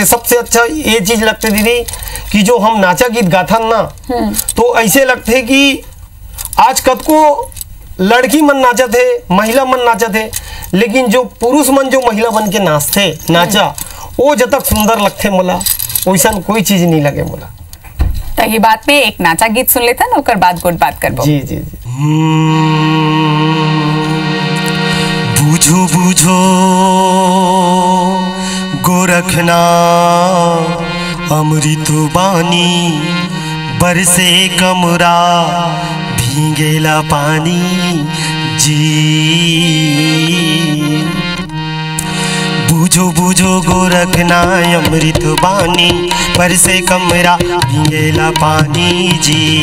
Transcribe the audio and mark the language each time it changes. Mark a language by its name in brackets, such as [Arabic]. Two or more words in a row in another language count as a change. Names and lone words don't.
[Chhattisgarhi] सबसे अच्छा ये चीज़ लगते दीदी कि जो हम नाचा गीत गाथन ना, तो ऐसे लगते कि आज कद को लड़की मन नाचत है, महिला मन नाचत है, लेकिन जो पुरुष मन जो महिला बन के नाचा वो जब तक सुंदर लगते मोला वैसा कोई चीज नहीं लगे मोला। तो ये बात में एक नाचा गीत सुन लेता ना ओकर बाद गोट बात करबो। जी जी जी। बूझो बूझो गोरखना अमृत बानी बरसे कमरा भींगेला पानी जी। बूझो बूझो गोरखना अमृत बानी बरसे कमरा भींगेला पानी जी।